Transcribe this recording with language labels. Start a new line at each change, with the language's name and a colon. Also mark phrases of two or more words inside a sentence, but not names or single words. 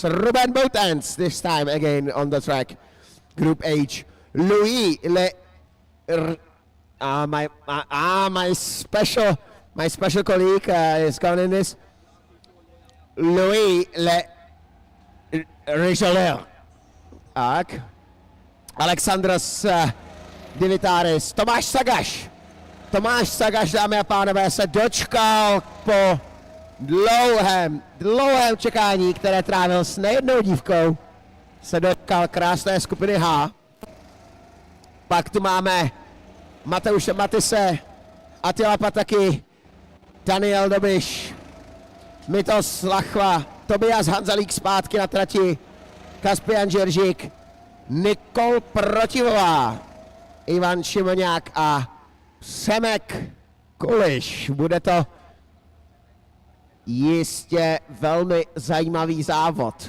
English: Ruben Boutens this time again on the track. Group H. Louis my special colleague is gone in this. Louis Richelieu.
Czech: Tak. Alexandros Divitaris. Tomáš Sagaš, dámy a pánové, se dočkal po dlouhém čekání, které trávil s nejednou dívkou, se dočkal krásné skupiny H. Pak tu máme Mateuše Matise, Attila Pataky, Daniel Dobiš, Mitos Lachva, Tobias Hanzalík zpátky na trati, Kaspian Žeržík, Nikol Protivová, Ivan Šimoňák a Přemek Kuliš. Bude to jistě velmi zajímavý závod.